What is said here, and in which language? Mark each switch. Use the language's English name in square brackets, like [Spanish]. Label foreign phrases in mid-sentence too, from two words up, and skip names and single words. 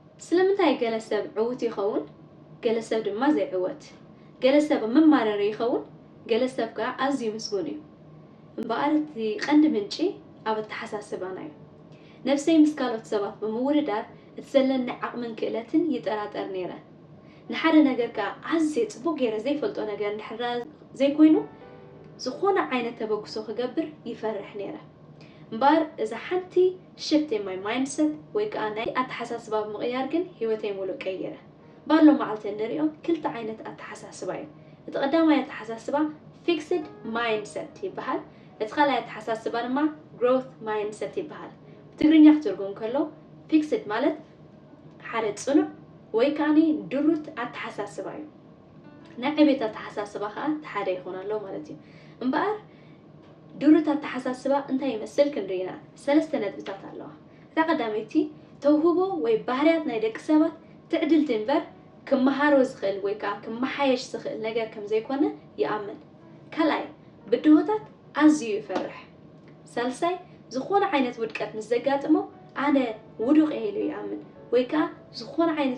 [Tigrinya] ስለምንታይ ገለሰብ ዕውት ይኸውን ገለሰብ ድማ ዘይዕወት ገለሰብ መማረር ይኸውን ገለሰብ ጋር ኣዝዩ ምስጉን እዩ እምበኣርቲ ቀንዲ ምንጪ ኣብ ተሓሳስባና እዩ ነፍሰይ ምስ ካልኦት ሰባት ብምውርዳር እትዘለኒ ዓቕምን ክእለትን ይጠራጠር ነይረ ንሓደ ነገር ጋር ኣዝየ ጽቡቕ ገይረ ዘይፈልጦ ነገር እንድሕር ዘይኮይኑ ዝኾነ ዓይነት ተበግሶ ክገብር ይፈርሕ ነይረ እምበር እዛ ሓንቲ [English] shift in my mindset [Tigrinya] ወይ ከዓ ናይ ኣተሓሳስባ ብምቕያር ግን ህይወተይ ሙሉእ ቀይረ ባሎ መዓልቲ ንሪኦ ክልተ ዓይነት ኣተሓሳስባ እዩ እቲ ቀዳማይ ኣተሓሳስባ [English] fixed mindset [Tigrinya] ይበሃል እቲ ካልኣይ ኣተሓሳስባ ድማ [English] growth mindset [Tigrinya] ይበሃል ብትግርኛ ክትርጉም ከሎ fixed ማለት ሓደ ጽኑዕ ወይ ከዓኒ ድሩት ኣተሓሳስባ እዩ ናይ ዕቤት ኣተሓሳስባ ከዓ ሓደ ይኾን ኣሎ ማለት እዩ እምበር ድሩት ኣተሓሳስባ እንታይ ይመስል ክንሪና ሰለስተ ነጥብታት ኣለዋ እታ ቀዳመይቲ ተውህቦ ወይ ባህርያት ናይ ደቂ ሰባት ትዕድልቲ እምበር ክመሃሮ ዝኽእል ወይ ከዓ ክመሓየሽ ዝኽእል ነገር ከም ዘይኮነ ይኣምን ካልኣይ ብድሆታት ኣዝዩ ይፈርሕ ሳልሳይ ዝኾነ ዓይነት ውድቀት ምስ ዘጋጥሞ ኣነ ውዱቕ ኢሉ ይኣምን ወይ ከዓ ዝኾነ ዓይነት